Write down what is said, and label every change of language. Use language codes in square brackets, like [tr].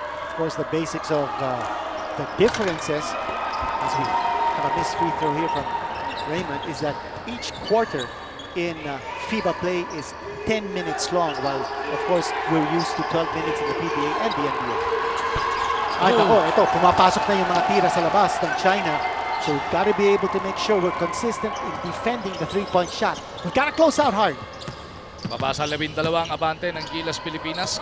[en] Of course, the basics of the differences, as we have a missed free throw here from Raymond, is that each quarter in FIBA play is 10 minutes long, while of course we're used to 12 minutes in the PBA and the NBA. [tl] Ay, ako, ito, pumapasok na yung mga tira sa labas ng China. [en] So we've got to be able to make sure we're consistent in defending the three-point shot. We've got to close out hard. [tl] Babasa 12 ang abante ng Gilas Pilipinas.